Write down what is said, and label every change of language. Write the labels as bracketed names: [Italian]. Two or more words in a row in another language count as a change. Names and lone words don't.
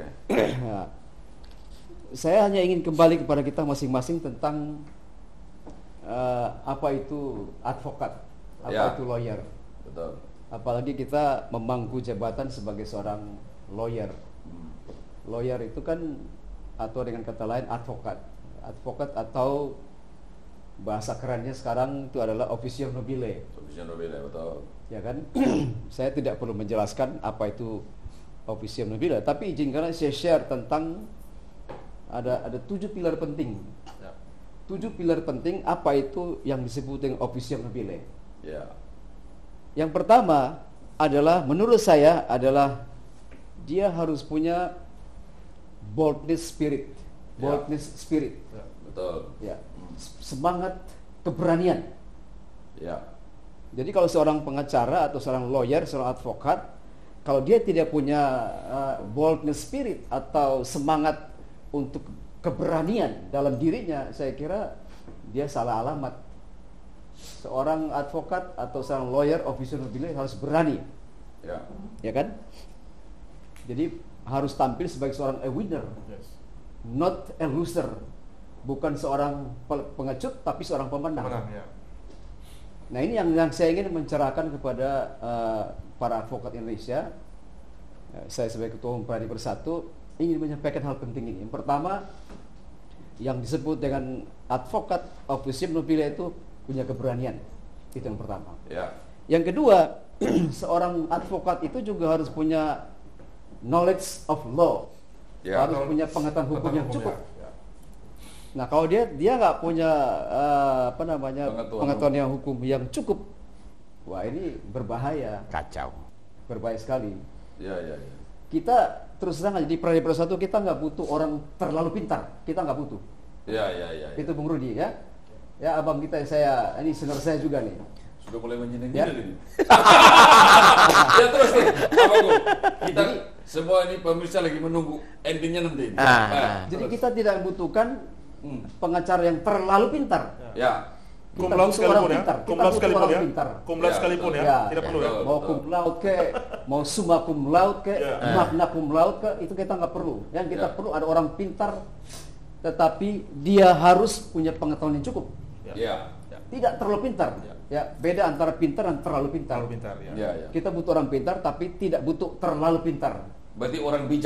[Indonesian] Nah, saya hanya ingin kembali kepada kita masing-masing tentang apa itu advokat, apa Ya. itu lawyer. Betul. Apalagi kita memangku jabatan sebagai seorang lawyer. Lawyer itu kan, atau dengan kata lain advokat. Advokat atau bahasa kerennya sekarang itu adalah [Latin] officio nobile. Officio nobile, [Indonesian] betul. Ya kan? Saya tidak perlu menjelaskan apa itu [Latin] officio nobile, [Indonesian] tapi izinkan saya share tentang ada 7 pilar penting. Ya. 7 pilar penting apa itu yang disebut dengan [Latin] officio nobile. [Indonesian] Ya. Yang pertama adalah menurut saya adalah dia harus punya [English] boldness spirit. Boldness spirit. [Indonesian] Betul. Ya. Semangat keberanian. Ya. Jadi kalau seorang pengacara atau seorang lawyer, seorang advokat, kalau dia tidak punya [English] boldness spirit [Indonesian] atau semangat untuk keberanian dalam dirinya, saya kira dia salah alamat. Seorang advokat atau seorang lawyer, [Latin] officer nobile [Indonesian] harus berani, Ya. ya kan? Jadi harus tampil sebagai seorang [English] a winner, not a loser. [Indonesian] Bukan seorang pengecut, tapi seorang pemenang. Pemenang, ya. Nah ini yang saya ingin mencerahkan kepada para advokat Indonesia. Saya sebagai Ketua Umum Pradi Bersatu ingin menyampaikan hal penting ini. Yang pertama, yang disebut dengan advokat [Latin] officium nobile [Indonesian] itu punya keberanian. Itu yang pertama. Ya. Yang kedua, seorang advokat itu juga harus punya [English] knowledge of law. [Indonesian] Ya. Harus punya pengetahuan hukum yang cukup. Ya. Nah, kalau dia nggak punya pengetahuan yang hukum yang cukup, wah ini berbahaya, Kacau. berbahaya sekali. Ya, ya, ya. Kita terus terang aja di Pradi Bersatu kita nggak butuh orang terlalu pintar, kita nggak butuh. Ya, ya, ya. Itu Bung Rudi ya. Ya abang kita, saya ini senior saya juga nih. Sudah mulai menyenangkan Ya. ini. Ya terus nih, Abang Gu. Kita semua ini pemirsa lagi menunggu endingnya nanti. Jadi kita tidak membutuhkan pengacara yang terlalu pintar. Ya. Kita [Latin] Cum laude [Indonesian] butuh orang sekalipun ya. pintar. [Latin] Cum [Indonesian] Kita [Latin] laude [Indonesian] butuh sekalipun orang ya. pintar. [Latin] Cum laude [Indonesian] Ya, sekalipun ya. ya. Tidak perlu ya. Betul. Mau [Latin] cum laude [Indonesian] ke, mau [Latin] summa cum laude [Indonesian] ke, Ya. [Latin] magna cum laude [Indonesian] ke, itu kita nggak perlu. Yang kita Ya. perlu ada orang pintar, tetapi dia harus punya pengetahuan yang cukup. Ya. Tidak terlalu pintar. Ya, beda antara pintar dan terlalu pintar. Terlalu pintar ya. Ya, ya. Kita butuh orang pintar, tapi tidak butuh terlalu pintar. Berarti orang bijak.